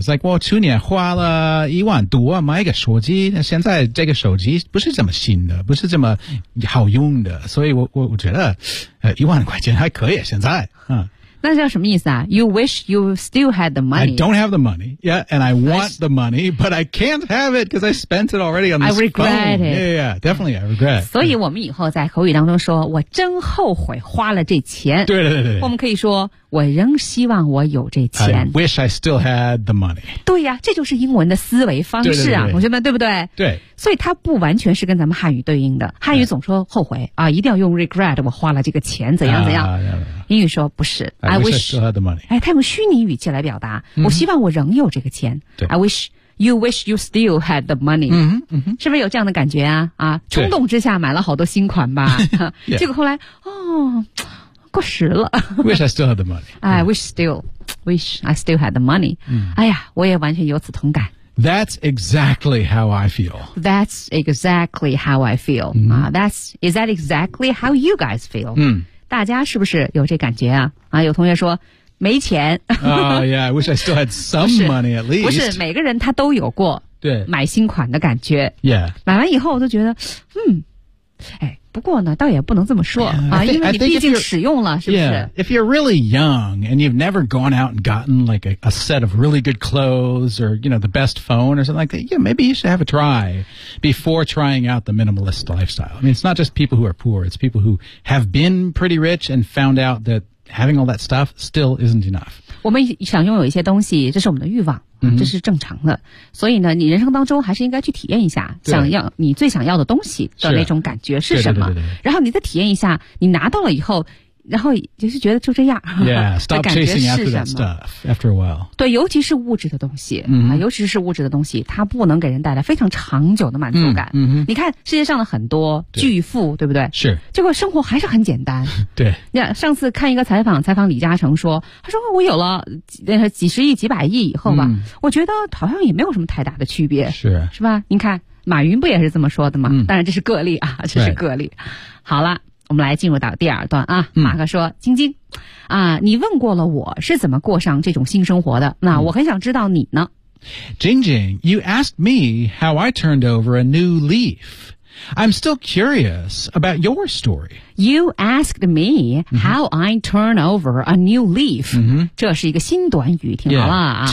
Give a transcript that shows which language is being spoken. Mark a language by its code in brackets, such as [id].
[en] It's like, [zh] 我去年花了一万多买一个手机现在这个手机不是这么新的不是这么好用的所以我觉得一万块钱还可以现在。那叫什么意思啊 [en] ?You wish you still had the money. I don't have the money, yeah, and I want the money, but I can't have it because I spent it already on this phone. I regret it. Yeah, definitely I regret. [zh] 所以我们以后在口语当中说我真后悔花了这钱。对对对对。我们可以说我仍希望我有这钱。 [en] I wish I still had the money. [zh] 对呀、啊、这就是英文的思维方式啊对对对同学们对不对对。所以它不完全是跟咱们汉语对应的。汉语总说后悔、嗯、啊一定要用 regret, 我花了这个钱怎样怎样。英语说不是 [en] I wish I still had the money. [zh] 哎它用虚拟语气来表达、 mm-hmm. 我希望我仍有这个钱。对 [en] I wish you wish you still had the money.、 Mm-hmm. [zh] 是不是有这样的感觉啊啊冲动之下买了好多新款吧。结果后来哦过时了。 [en] wish I still had the money. I wish still, wish I still had the money.、 Mm. [zh] 哎呀我也完全有此同感。 [en] That's exactly how I feel. That's exactly how I feel.、 Mm. Is that exactly how you guys feel?、 Mm. [zh] 大家是不是有这感觉啊啊有同学说没钱。 [en] yeah, I wish I still had some money at least. [zh] 不是每个人他都有过对买新款的感觉。 [en] Yeah. [zh] 买完以后我都觉得不过呢倒也不能这么说、 [en] yeah, [zh] 啊因为你毕竟使用了是不是 [en] yeah, if you're really young and you've never gone out and gotten like a set of really good clothes or you know the best phone or something like that yeah maybe you should have a try before trying out the minimalist lifestyle I mean it's not just people who are poor it's people who have been pretty rich and found out that having all that stuff still isn't enough [zh] 我们想拥有一些东西这是我们的欲望这是正常的、 mm-hmm. 所以呢你人生当中还是应该去体验一下想要你最想要的东西的那种感觉是什么对对对对对然后你再体验一下你拿到了以后然后就是觉得就这样 [en] yeah, stop chasing after that stuff after a while [zh] 对尤其是物质的东西、 mm-hmm. 啊、尤其是物质的东西它不能给人带来非常长久的满足感、 mm-hmm. 你看世界上的很多巨富对, 对不对是结果生活还是很简单对你看上次看一个采访李嘉诚说他说我有了几十亿几百亿以后吧、 mm. 我觉得好像也没有什么太大的区别是吧你看马云不也是这么说的吗、 mm. 当然这是个例啊这是个例、 [en] right. [zh] 好了我们来进入到第二段啊马克说、嗯、晶晶啊你问过了我是怎么过上这种新生活的那我很想知道你呢。 [en] 晶晶 you asked me how I turned over a new leaf. I'm still curious about your story. You asked me how I turn over a new leaf. [zh] 这是一个新短语，听好了啊。